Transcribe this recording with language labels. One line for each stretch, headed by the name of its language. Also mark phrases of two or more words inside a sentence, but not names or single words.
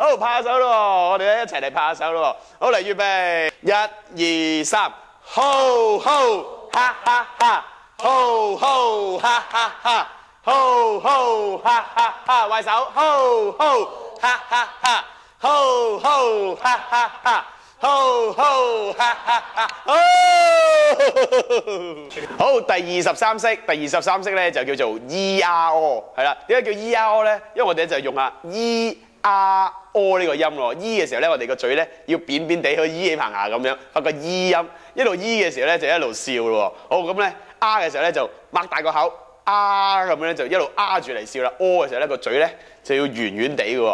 Cantonese: 好，拍下手咯喎，我哋咧一齊嚟拍下手咯喎。好，嚟預備1、2、3，吼吼哈哈哈，吼吼哈哈哈，吼吼哈哈哈，壞手，吼吼哈哈哈，吼吼哈哈哈。吼吼哈哈哈！好，第23式，第23式咧就叫做 E-R-O，係啦。點解叫 E-R-O 咧？因為我哋就用下 E-R-O 呢個音咯。E 嘅時候咧，我哋個嘴咧要扁扁地去依起棚牙咁樣，發個 E 音。一路 E 嘅時候咧就一路笑咯。好，咁咧 R 嘅時候咧就擘大個口。咁樣咧就一路住嚟笑啦。嘅時候咧個嘴咧就要圓圓地嘅喎。